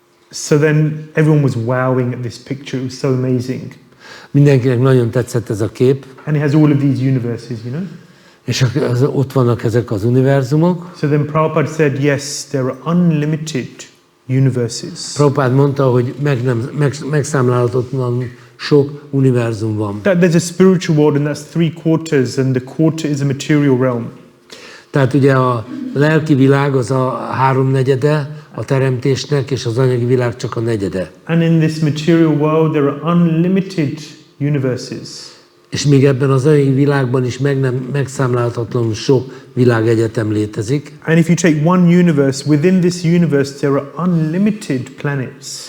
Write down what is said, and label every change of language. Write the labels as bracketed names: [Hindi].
[English] So then everyone was wowing at this picture. It was so amazing. [Hungarian] Mindenkinek nagyon tetszett ez a kép. [English] And it has all of these universes, you know? [Hungarian] És ott vannak ezek az univerzumok. [English] So then Prabhupada said, yes, there are unlimited universes. [Hungarian] Prabhupád mondta, hogy megszámlálhatatlan sok univerzum van. [English] There's a spiritual world and that's 3/4 and the quarter is a material realm. [Hungarian] Tehát ugye a lelki világ az a 3/4, a teremtésnek, és az anyagi világ csak a negyede. [English] And in this material world there are unlimited universes. [Hungarian] És még ebben az anyagi világban is megszámlálhatatlanul sok világegyetem létezik. [English] And if you take one universe, within this universe there are unlimited planets.